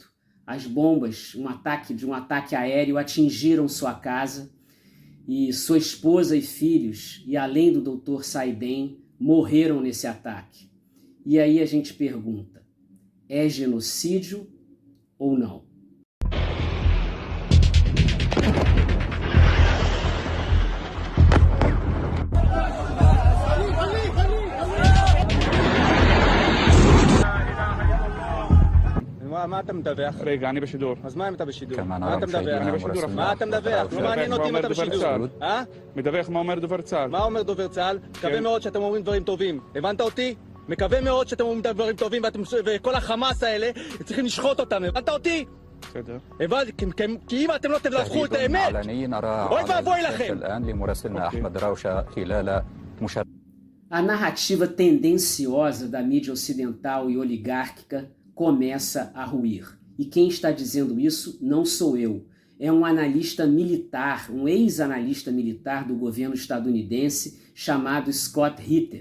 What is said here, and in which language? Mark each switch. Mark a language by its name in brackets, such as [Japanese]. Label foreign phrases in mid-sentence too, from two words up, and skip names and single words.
[Portuguese] As bombas de um ataque aéreo atingiram sua casa e sua esposa e filhos, e além do Dr. Saiden, morreram nesse ataque. E aí a gente pergunta, é genocídio ou não? [Hebrew] מה אתה מדווח? רגע, אני בשידור. אז מה אם אתה בשידור? מה אתה מדווח? מה אתה מדווח? לא מעניין אותי אם אתה בשידור. מדווח מה אומר דובר צה"ל. מה אומר דובר צה"ל? מקווה מאוד שאתם אומרים דברים טובים. הבנת אותי? מקווה מאוד שאתם אומרים דברים טובים וכל החמאס האלה צריכים לשחוט אותם. הבנת אותי? בסדר. כי אם אתם לא תדווחו את האמת, אוי ואבוי לכם. [Portuguese] A narrativa tendenciosa da mídia ocidental e oligárquica começa a ruir. E quem está dizendo isso não sou eu. É um analista militar, um ex-analista militar do governo estadunidense chamado Scott Ritter.